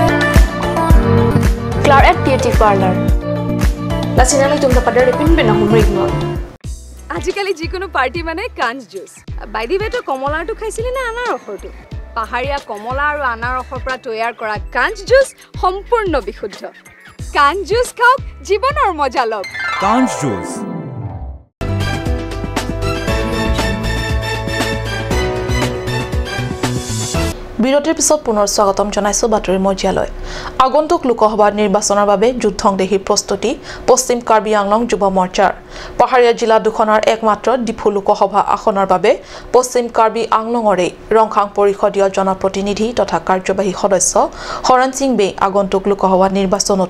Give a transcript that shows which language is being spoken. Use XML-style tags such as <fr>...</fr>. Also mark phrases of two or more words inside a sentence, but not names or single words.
<as>Claret Beauty Parlor. Lasinali tumda padar ipin bena humrignor. আজিকালি যিকোনো পাৰ্টি মানে কাঞ্জ জুচ বাইদি বেটো কমলাটো খাইছিলি না আনাৰ ৰসটো পাহাৰীয়া কমলা আৰু আনাৰ ৰসৰ পৰা তৈয়াৰ কৰা কাঞ্জ জুচ সম্পূৰ্ণ বিশুদ্ধ কাঞ্জ জুচ খাওক জীৱনৰ মজা লওক কাঞ্জ জুচ বিৰতিৰ পিছত পুনৰ স্বাগতম জনাইছো বাতৰি মজিয়ালৈ আগন্তুক লোকসভা নিৰ্বাচনৰ বাবে যুদ্ধংদেহী প্ৰস্তুতি পশ্চিম কাৰ্বি আংলং যুৱ মৰ্চাৰ পাহাৰীয়া জিলা দুখনৰ একমাত্ৰ ডিফু লোকসভা আসনৰ বাবে পশ্চিম কাৰ্বি আংলঙৰে ৰংখাং পৰিষদীয় জনপ্ৰতিনিধি তথা কাৰ্যবাহী সদস্য হৰণ সিং বে আগন্তুক লোকসভা নিৰ্বাচনতো</as>